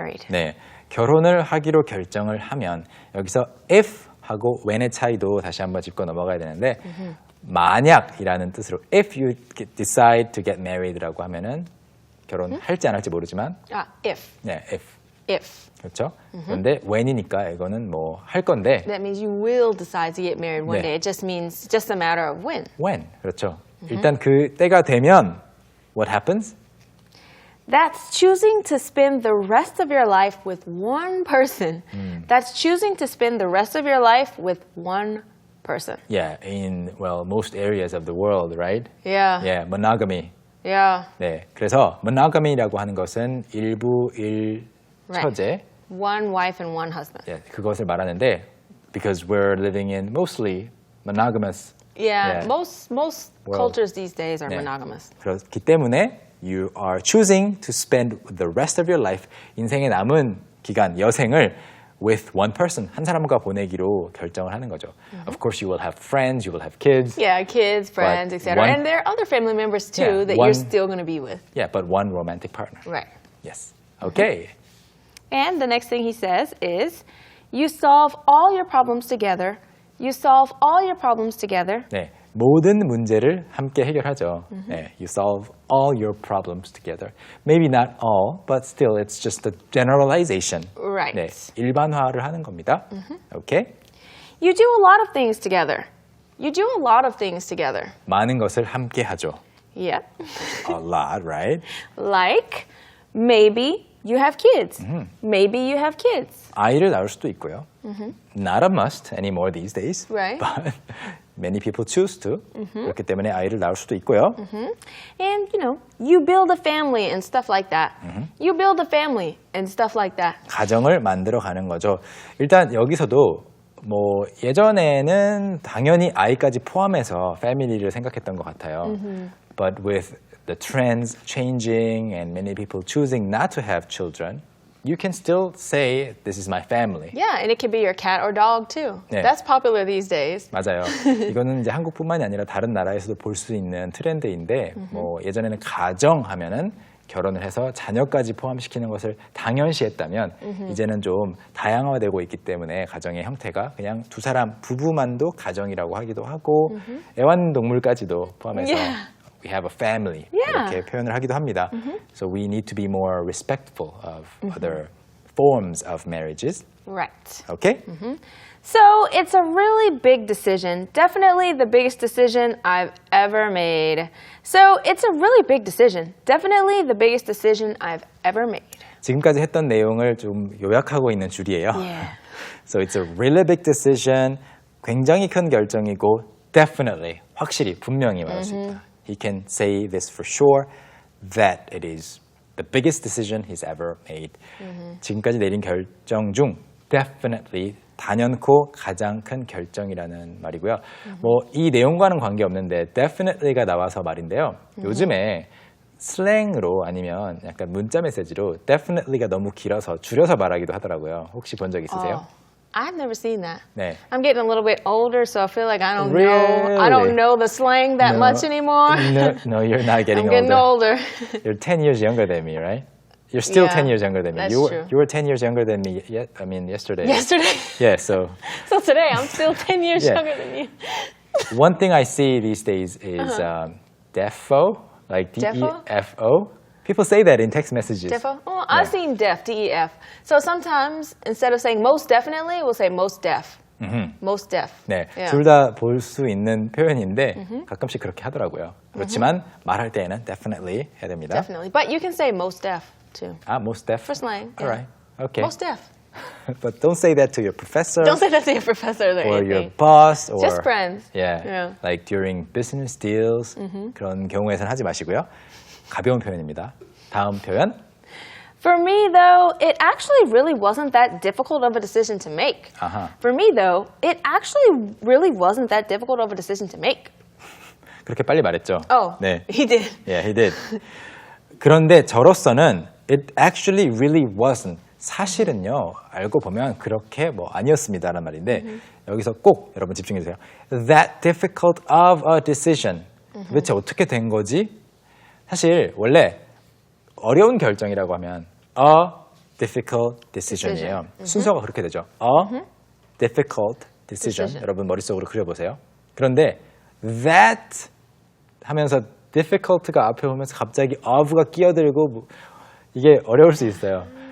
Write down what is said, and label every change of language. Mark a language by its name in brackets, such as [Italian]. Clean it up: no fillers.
[Korean] 네, 결혼을 하기로 결정을 하면 여기서 if 하고 when의 차이도 다시 한번 짚고 넘어가야 되는데 만약이라는 뜻으로 [English] if you decide to get married [Korean] 라고 하면은 결혼할지 안 할지 모르지만 [English] if. [Korean] 네, [English] If. [Korean] 그렇죠. 그런데 when이니까 이거는 뭐 할 건데 [English] That means you will decide to get married one [Korean] 네. [English] day. It just means just a matter of when. [Korean] when 그렇죠. 일단 그 때가 되면 [English] what happens? That's choosing to spend the rest of your life with one person. That's choosing to spend the rest of your life with one person. Yeah, in well most areas of the world, right? Yeah. Yeah, monogamy. Yeah. [Korean] 네, 그래서 monogamy라고 하는 것은 일부 일처제, [English] One wife and one husband. 예, [Korean] 그것을 말하는데 [English] because we're living in mostly monogamous. Yeah. Yeah. Most World. cultures these days are [Korean] 네. [English] monogamous. [Korean] 그렇기 때문에 [English] you are choosing to spend the rest of your life [Korean] 인생의 남은 기간 여생을 [English] with one person [Korean] 한 사람과 보내기로 결정을 하는 거죠. [English] Of course, you will have friends, you will have kids. Yeah, kids, friends, But etc. one- And there are other family members too Yeah, that one- you're still going to be with. Yeah, but one romantic partner. Right. Yes. Okay. And the next thing he says is, you solve all your problems together. You solve all your problems together. [Korean] 네, 모든 문제를 함께 해결하죠. [English] 네, you solve all your problems together. Maybe not all, but still it's just a generalization. Right. [Korean] 네, 일반화를 하는 겁니다. [English] Okay? You do a lot of things together. You do a lot of things together. [Korean] 많은 것을 함께 하죠. [English] Yep. A lot, right? Like, maybe you have kids. Maybe you have kids. [Korean] 아이를 낳을 수도 있고요. [English] Not a must anymore these days. Right. But many people choose to. [Korean] 그렇기 때문에 아이를 낳을 수도 있고요. [English] And, you build a family and stuff like that. You build a family and stuff like that. [Korean] 가정을 만들어 가는 거죠. 일단 여기서도 뭐 예전에는 당연히 아이까지 포함해서 패밀리를 생각했던 것 같아요. [English] But with the trends changing and many people choosing not to have children, you can still say this is my family. Yeah, and it could be your cat or dog too. [Korean] 네. [English] That's popular these days. [Korean] 맞아요. 이거는 이제 한국뿐만이 아니라 다른 나라에서도 볼 수 있는 트렌드인데 뭐 예전에는 가정 하면은 결혼을 해서 자녀까지 포함시키는 것을 당연시했다면 이제는 좀 다양화되고 있기 때문에 가정의 형태가 그냥 두 사람 부부만도 가정이라고 하기도 하고 애완동물까지도 포함해서 [English] Yeah. we have a family Yeah. [Korean] 이렇게 표현을 하기도 합니다. [English] So we need to be more respectful of other forms of marriages. Right. Okay? So it's a really big decision. Definitely the biggest decision I've ever made. So it's a really big decision. Definitely the biggest decision I've ever made. [Korean] 지금까지 했던 내용을 좀 요약하고 있는 줄이에요. [English] Yeah. So it's a really big decision. [Korean] 굉장히 큰 결정이고 definitely, 확실히, 분명히 말할 수 있다. [English] He can say this for sure that it is the biggest decision he's ever made. [Korean] 지금까지 내린 결정 중 definitely 단연코 가장 큰 결정이라는 말이고요. 뭐 이 내용과는 관계없는데 definitely가 나와서 말인데요. 요즘에 슬랭으로 아니면 약간 문자 메시지로 definitely가 너무 길어서 줄여서 말하기도 하더라고요. 혹시 본 적 있으세요? [English] I've never seen that. [Korean] 네. [English] I'm getting a little bit older, so I feel like I don't Really? know. I don't know the slang that No. much anymore. No, you're not getting I'm getting older. You're 10 years younger than me, right? You're still Yeah, 10 years younger than me. that's You true. were 10 years younger than me. Yesterday. Yesterday. Yeah. So So today I'm still 10 years Yeah. younger than you. one thing I see these days is defo, like Defo? DEFO. People say that in text messages. Defo? Oh, I've seen def, D-E-F. So sometimes instead of saying most definitely, we'll say most def. Most def. [Korean] 네, [English] Yeah. [Korean] 둘 다 볼 수 있는 표현인데 가끔씩 그렇게 하더라고요. 그렇지만 말할 때에는 definitely 해야 됩니다. [English] Definitely. But you can say most def too. 아, most def. For slang. All right. Okay. Most def. But don't say that to your professor. Don't say that to your professor or or your anything. boss or Just friends. Yeah, Yeah. like during business deals [Korean] 그런 경우에서는 하지 마시고요. 가벼운 표현입니다. 다음 표현. [English] For me, though, it actually really wasn't that difficult of a decision to make. For me, though, it actually really wasn't that difficult of a decision to make. [Korean] 그렇게 빨리 말했죠. [English] Oh, [Korean] 네. [English] he did. Yeah, he did. [Korean] 그런데 저로서는 [English] it actually really wasn't. [Korean] 사실은요, 알고 보면 그렇게 뭐 아니었습니다라는 말인데 여기서 꼭 여러분 집중해 주세요. [English] That difficult of a decision. [Korean] 도대체 어떻게 된 거지? 사실 원래 어려운 결정이라고 하면 [English] a difficult decision [Korean] 이에요. 순서가 그렇게 되죠. [English] A difficult decision. [Korean] 여러분 머릿속으로 그려보세요. 그런데 that 하면서 difficult가 앞에 오면서 갑자기 of가 끼어들고 뭐 이게 어려울 수 있어요.